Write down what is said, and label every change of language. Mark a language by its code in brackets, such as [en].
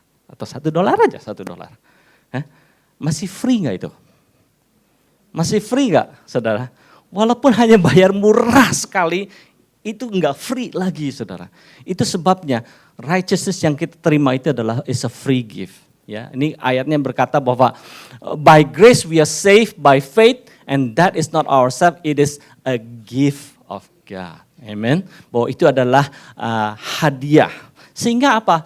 [id] Atau $1 aja, $1. Masih free nggak itu? Masih free nggak, saudara? Walaupun hanya bayar murah sekali, itu nggak free lagi, saudara. Itu sebabnya righteousness yang kita terima itu adalah [en] is a free gift. [id] Ya, ini ayatnya berkata bahwa [en] by grace we are saved by faith, and that is not ourselves, it is a gift of God. Amen. [id] Bahwa itu adalah hadiah. Sehingga apa?